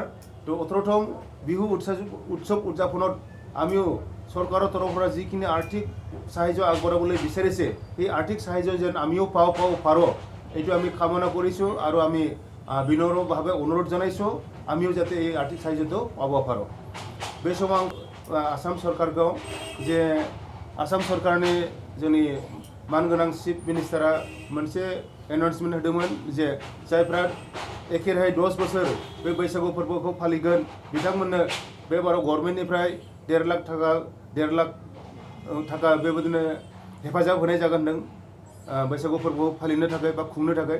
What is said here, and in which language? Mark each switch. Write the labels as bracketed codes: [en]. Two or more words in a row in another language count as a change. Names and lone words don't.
[as] তো 18তম বিহু উৎসৱ উদযাপনত আমিও চৰকাৰৰ তৰফৰ পৰা যিখিনি আৰ্থিক সাহায্য আগবঢ়াবলৈ বিচাৰিছে সেই আৰ্থিক সাহায্য যেন আমিও পাৰোঁ এইটো আমি কামনা কৰিছোঁ। আৰু আমি বিনম্ৰভাৱে অনুৰোধ জনাইছোঁ আমিও যাতে এই আৰ্থিক সাহায্যটো পাব পাৰোঁ। [brx] बे समाव आसाम सरकारखौ जे आसाम सरकारनि जोंनि मानगोनां [en] chief minister [brx] मोनसे एनाउन्समेन्ट होदोंमोन जे जायफ्रा एखेराहे 10 बोसोर बे बैसागु फोरबोखौ फालिगोन बिथांमोननो बे बाराव गभर्नमेन्टनिफ्राय 1.5 लाख थाखा बेबायदिनो हेफाजाब होनाय जागोन होनदों बैसागु फोरबोखौ फालिनो थाखाय बा खुंनो थाखाय।